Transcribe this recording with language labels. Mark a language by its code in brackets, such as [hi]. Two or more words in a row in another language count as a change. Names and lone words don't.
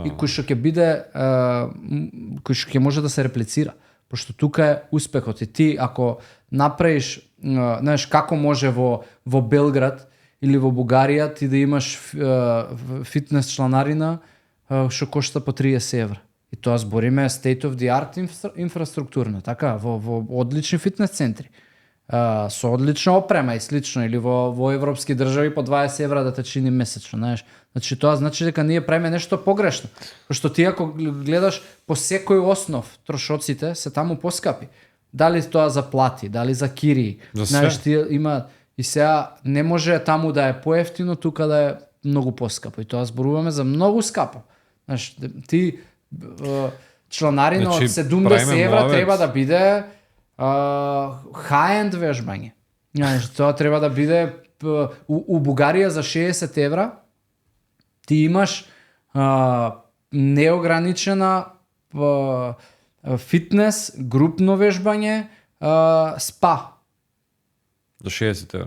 [mk] И кој што ќе биде кој што ќе може да се реплицира. Пошто тука е успехот и ти ако направиш, знаеш, како може во Белград или во Бугарија, ти да имаш фитнес чланарина што кошта по 30 евра. И тоа збориме [en] state of the art [mk] инфраструктурно, така, во одлични фитнес центри. Со одлична опрема и слично, или во европски држави по 20 евра да те чини месечно, знаеш. Значи тоа значи дека ние правиме нешто погрешно. Пошто ти ако гледаш по секој основ, трошоците се таму поскапи. Дали тоа за плати, дали за кири, знаеш, ти има и сега не може таму да е поевтино, тука да е многу поскапо. И тоа зборуваме за многу скапо. Знаеш, ти чланарина од 70 евра треба да биде high-end вежбање. Знаеш, тоа треба да биде у Бугарија за 60 евра. Ти имаш неограничена фитнес, групно вежбање, спа. За 60 евра.